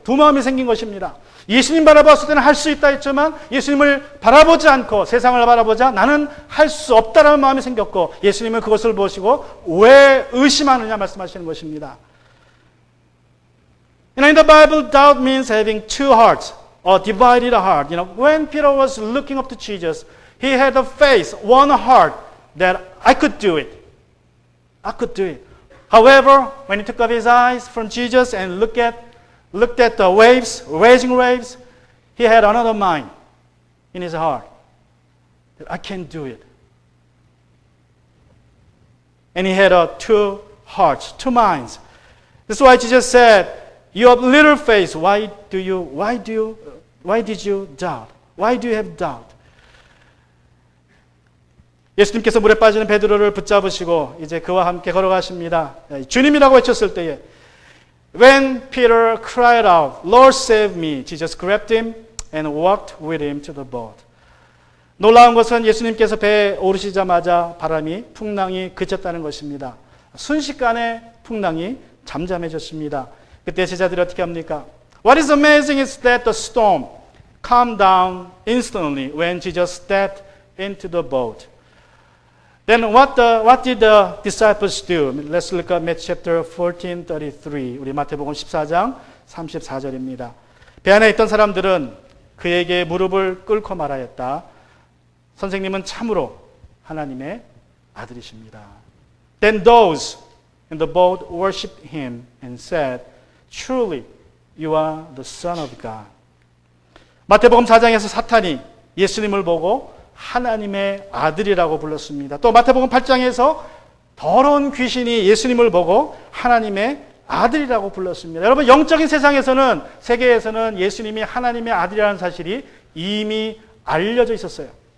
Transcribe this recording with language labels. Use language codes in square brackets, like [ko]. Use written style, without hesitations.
[ko] 두 마음이 생긴 것입니다. 예수님 바라보았을 때는 할 수 있다 했지만 예수님을 바라보지 않고 세상을 바라보자 나는 할 수 없다라는 마음이 생겼고 예수님은 그것을 보시고 왜 의심하느냐 말씀하시는 것입니다. [en] In the Bible, doubt means having two hearts, or divided heart. When Peter was looking up to Jesus, he had a faith, one heart, that I could do it. I could do it. However, when he took up his eyes from Jesus and looked at the waves, raging waves, he had another mind in his heart, that I can't do it. And he had two hearts, two minds. That's why Jesus said, You have little faith. Why did you doubt? Why do you have doubt? [ko] 예수님께서 물에 빠지는 베드로를 붙잡으시고 이제 그와 함께 걸어가십니다. 주님이라고 외쳤을 때에 [en] When Peter cried out, Lord save me, Jesus grabbed him and walked with him to the boat. [ko] 놀라운 것은 예수님께서 배에 오르시자마자 바람이 풍랑이 그쳤다는 것입니다. 순식간에 풍랑이 잠잠해졌습니다. 그때 제자들이 어떻게 합니까? [en] What is amazing is that the storm calmed down instantly when Jesus stepped into the boat. Then what did the disciples do? Let's look at Matthew chapter 14:33. [ko] 우리 마태복음 14장 34절입니다. 배 안에 있던 사람들은 그에게 무릎을 꿇고 말하였다. 선생님은 참으로 하나님의 아들이십니다. Then those in the boat worshipped him and said, Truly, you are the Son of God. 마태복음 4장에서 사탄이 예수님을 보고 하나님의 아들이라고 불렀습니다. 또 마태복음 8장에서 더러운 귀신이 예수님을 보고 하나님의 아들이라고 불렀습니다. 여러분 영적인 세상에서는 세계에서는 예수님이 하나님의 아들이라는 사실이 이미 알려져 있었어요.